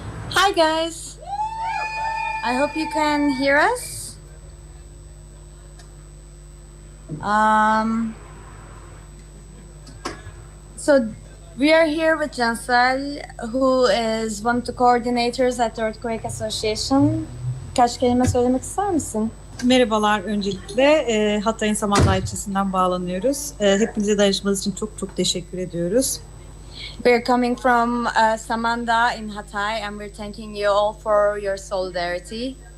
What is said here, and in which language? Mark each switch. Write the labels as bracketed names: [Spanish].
[English] Hi guys, I hope you can hear us. So we are here with Cansel, who is one of the coordinators at the Earthquake Association. [Turkish] Kaç kelime söylemek ister misin? Merhabalar öncelikle. Hatay'ın Samandağ ilçesinden bağlanıyoruz. Hepinize dayanışmanız için çok çok teşekkür ediyoruz. [English] We're coming from Samandağ in Hatay, and we're thanking you all for your solidarity.